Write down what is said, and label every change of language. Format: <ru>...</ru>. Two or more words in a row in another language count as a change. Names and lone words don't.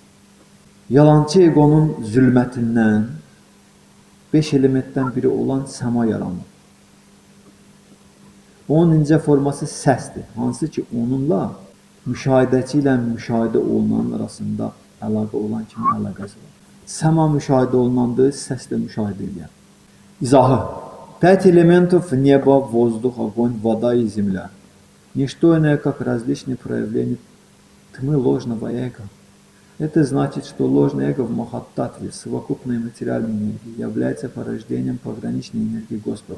<az>Yalançı egonun zülmətindən 5 elementdən biri olan səma yaranır. Onun incə forması səsdir, hansı ki onunla müşahidəçi ilə müşahidə olunan arasında əlaqə olan kimi əlaqəsi var. Səma müşahidə olunandır, səs də müşahidə edən. İzahı.</az> <ru>5 элементов неба, воздух, огонь, вода и земля. Не что иное, как различные проявления тьмы ложного эго. Это значит, что ложное эго в Махаттатве, совокупной материальной энергии, является порождением пограничной энергии Господа.</ru>